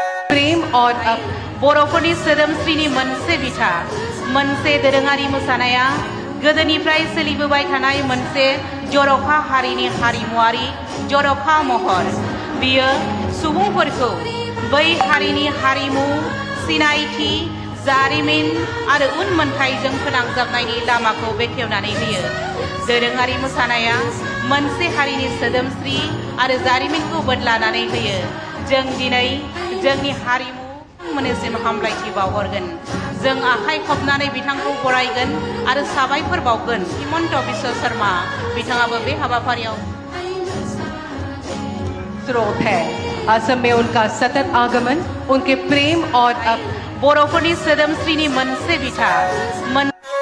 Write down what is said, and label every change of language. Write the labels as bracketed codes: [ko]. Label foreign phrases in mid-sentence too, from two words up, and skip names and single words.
[hi] प्रेम और [brx] बर'फोरनि सोदोमस्रिनि मोनसे बिथा मोनसे दोरोङारि मोसानाया गोदोनिफ्राय सोलिबोबाय थानाय मोनसे जर'खा हारिनि हारिमुआरि जर'खा महर बियो सुबुंफोरखौ बै हारिनि हारिमु सिनायथि जारिमिन आरो उनमोनथाइजों फोनांजाबनायनि लामाखौ बेखेवनानै होयो। दोरोङारि मोसानाया मोनसे हारिनि सोदोमस्रि आरो जारिमिनखौ बोदलानानै होयो। जों दिनै जोंनि हारिमु मोननिसिम हामलायथि बावहरगोन। जों आखाइ खबनानै बिथांखौ बरायगोन आरो साबायखर बावगोन। हिमन्त बिश्व शर्मा बिथाङाबो बे हाबाफारियाव [hi] स्रोत है। असम में उनका सतत आगमन उनके प्रेम और [brx] बर'फोरनि सोदोमस्रिनि मोनसे बिथा